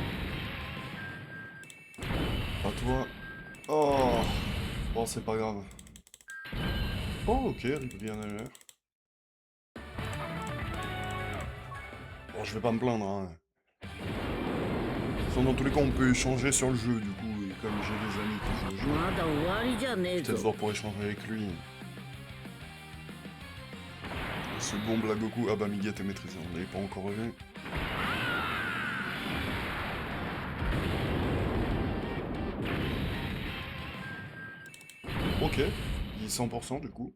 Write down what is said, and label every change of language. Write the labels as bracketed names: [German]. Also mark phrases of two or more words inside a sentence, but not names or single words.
[French] À toi. Oh! Bon, c'est pas grave. Oh, ok, bien à l'heure. Bon, je vais pas me plaindre, hein. Enfin, dans tous les cas, on peut échanger sur le jeu, du coup, et comme j'ai des amis qui jouent au jeu, [Japanese] まだ終わりじゃねえ [French] peut-être [Japanese] ぞ。 [French] voir pour échanger avec lui. Ce bon Blagoku, ah bah Migat est maîtrisé, on l'avait pas encore vu. Ok, il est 100% du coup.